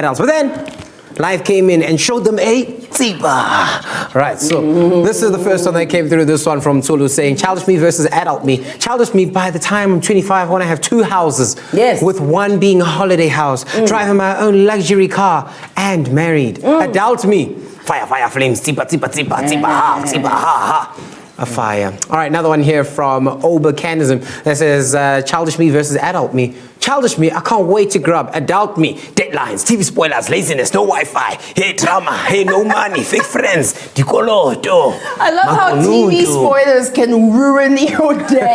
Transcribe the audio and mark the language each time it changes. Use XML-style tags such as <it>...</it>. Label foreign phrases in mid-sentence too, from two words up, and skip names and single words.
<en>But then life came in and showed them a tiba. Right, so this is the first one that came through. This one from Tulu saying, childish me versus adult me. Childish me, by the time I'm 25, I want to have 2 houses. Yes. With one being a holiday house, driving my own luxury car, and married. Adult me, fire, fire, flames, tiba, tiba, tiba, tiba, ha, tiba, ha, ha. A fire. All right, another one here from Obercanism that says, childish me versus adult me. Childish me, I can't wait to grow up. Adult me, deadlines, TV spoilers, laziness, no Wi-Fi, hey drama, hey no money, fake friends, dikoloto. I love how TV spoilers can ruin your day.</en>